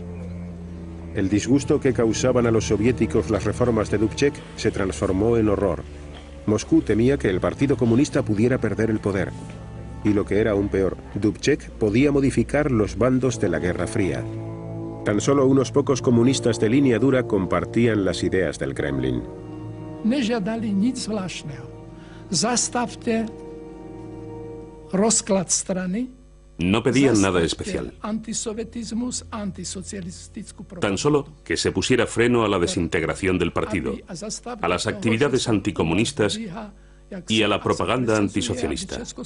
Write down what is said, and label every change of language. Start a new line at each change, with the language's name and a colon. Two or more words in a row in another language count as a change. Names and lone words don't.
Spanish: El disgusto que causaban a los soviéticos las reformas de Dubček se transformó en horror. Moscú temía que el Partido Comunista pudiera perder el poder. Y lo que era aún peor, Dubček podía modificar los bandos de la Guerra Fría. Tan solo unos pocos comunistas de línea dura compartían las ideas del Kremlin.
Czech: Nežádali nic zvláštního. Zastavte rozklad strany.
Spanish: No pedían nada especial. Tan solo que se pusiera freno a la desintegración del partido, a las actividades anticomunistas y a la propaganda antisocialista.